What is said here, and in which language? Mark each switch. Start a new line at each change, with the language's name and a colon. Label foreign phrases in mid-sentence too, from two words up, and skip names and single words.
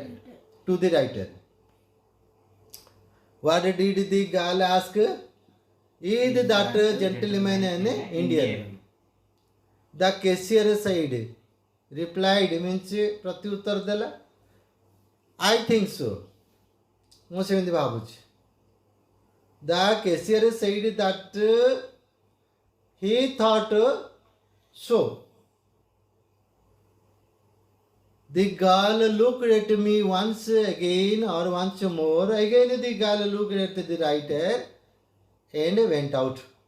English: to the writer. What did the girl ask? Is that a gentleman an Indian? The cashier said. Replied means
Odia: ପ୍ରତ୍ୟୁତ୍ତର ଦେଲା.
English: I think so.
Odia: ମୁଁ ସେମିତି ଭାବୁଛି.
English: The cashier said that he thought so. The girl looked at me once again or once more. Again the girl looked at the writer and went out.